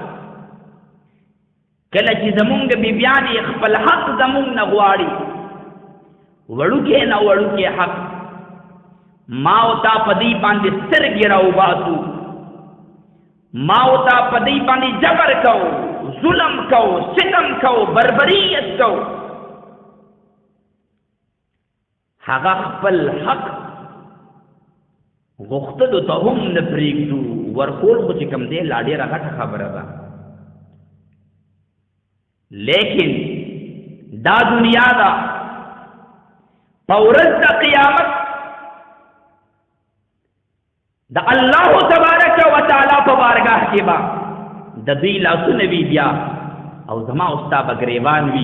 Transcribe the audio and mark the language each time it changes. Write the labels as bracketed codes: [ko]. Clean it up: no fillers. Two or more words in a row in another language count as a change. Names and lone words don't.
[ps] کله چې زمونږ بیبیانې خپل حق زمونږ نه غواړي، وړوکی نه وړوکی حق، ما او تا په دوی باندې سترګې راوباسو، ما او تا په دوی باندې جبر کو، ظلم کو، ستم کو، بربریت کو، هغه خپل حق غوښتلو ته هم نه پرېږدو، ورکول خو چې کوم دی لا ډېره غټه خبره ده. لیکن دا دنیا دا په ورځ د قیامت د [ar] الله تبارک و تعالی [ps] په بارگاه کې به د دوی لاسونه وي بیا او زما او ستا به ګریوان وي.